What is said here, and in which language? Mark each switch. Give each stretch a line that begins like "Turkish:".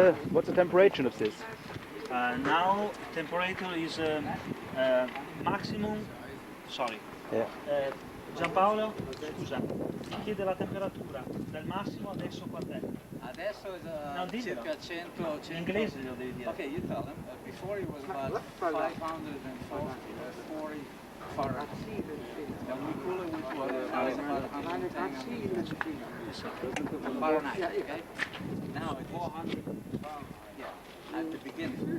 English: What's the temperature of this? Now temperature is maximum. Sorry. Yeah.
Italian: Giampaolo, scusa, chiede la temperatura del massimo adesso quant'è? Adesso è No, dimmelo. circa 100. In inglese lo devi dire.
English: Okay, you tell him. Before it was about 540 Fahrenheit. And we cool it with what? About 110 Fahrenheit. Okay. Now it's 400. Yeah. At the beginning.